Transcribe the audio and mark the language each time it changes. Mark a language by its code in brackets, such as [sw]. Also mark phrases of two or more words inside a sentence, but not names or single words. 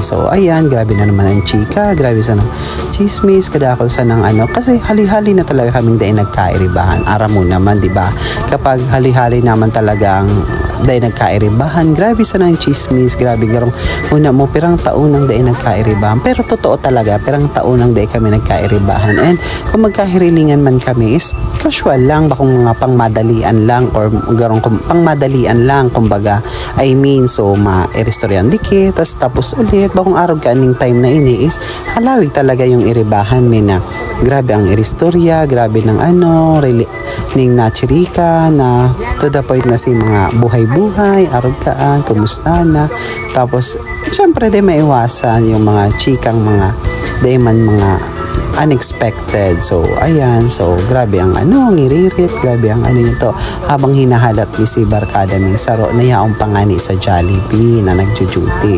[bik] So, ayan, grabe na naman ang chika, grabe sa ng chismis, kadakol sa ng kasi hali-hali na talaga kaming dahil nagka-iribahan. Ara mo naman, di ba? Kapag hali-hali naman talagang dahil nagka-iribahan, grabe sa ng chismis, grabe garong una mo, pirang taon nang dahil nagka-iribahan. Pero totoo talaga, pirang taon nang dahil kami nagka-iribahan. And kung magkahirilingan man kami is casual lang, bakong mga pangmadalian lang or garong pangmadalian lang, kumbaga, [en] I mean, [bik] so ma-iristoryan dikit, tapos ulit bakong araw ka aning time na ini is halawi talaga yung iribahan na grabe ang iristorya, grabe ng ning nachirika na [en] to the point [bik] na si mga buhay-buhay, araw kaan, kumusta na, tapos syempre di maiwasan yung mga chikang mga man mga unexpected. So, ayan. So, grabe ang ngiririt. Grabe ang ito. Habang hinahalat ni si barkada ming saro na yaong pangani sa Jollibee na nagjujuti.